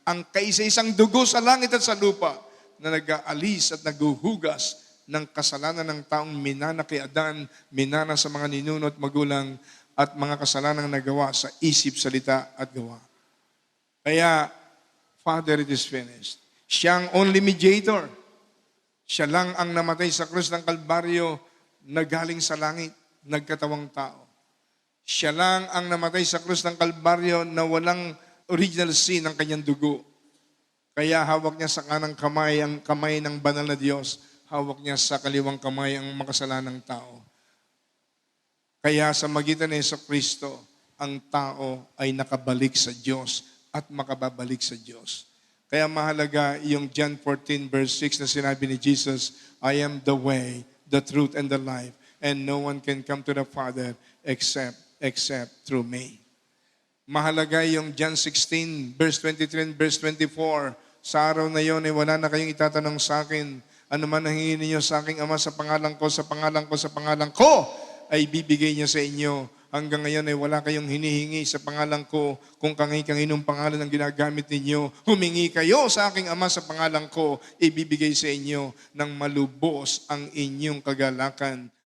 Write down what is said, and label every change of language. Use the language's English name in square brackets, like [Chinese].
[Filipino] Ang kaisa-isang dugo sa langit at sa lupa na nag-aalis at naguhugas ng kasalanan ng taong minana kay Adan, minana sa mga ninuno at magulang, at mga kasalanang nagawa sa isip, salita at gawa. [English] Kaya, Father, it is finished. [Filipino] Siya ang [English] only mediator. [Filipino] Siya lang ang namatay sa krus ng Kalbaryo na galing sa langit, nagkatawang tao. Siya lang ang namatay sa krus ng Kalbaryo na walang original sin ng kanyang dugo. Kaya hawak niya sa kanang kamay ang kamay ng banal na Diyos. Hawak niya sa kaliwang kamay ang makasalanang tao. Kaya sa magitan ni Jesucristo, ang tao ay nakabalik sa Diyos at makababalik sa Diyos. Kaya mahalaga yung John 14 verse 6 na sinabi ni Jesus, [English] I am the way, the truth, and the life, and no one can come to the Father except through me. [Filipino] Mahalaga yung John 16 verse 23 and verse 24. Sa araw na yon ay wala na kayong itatanong sa akin. Ano man ang hingin ninyo sa aking Ama sa pangalan ko, sa pangalan ko, sa pangalan ko, ay bibigay niya sa inyo. Hanggang ngayon ay wala kayong hinihingi sa pangalan ko. Kung kanginong pangalan ang ginagamit ninyo, humingi kayo sa aking Ama sa pangalan ko, ibibigay sa inyo ng malubos ang inyong kagalakan.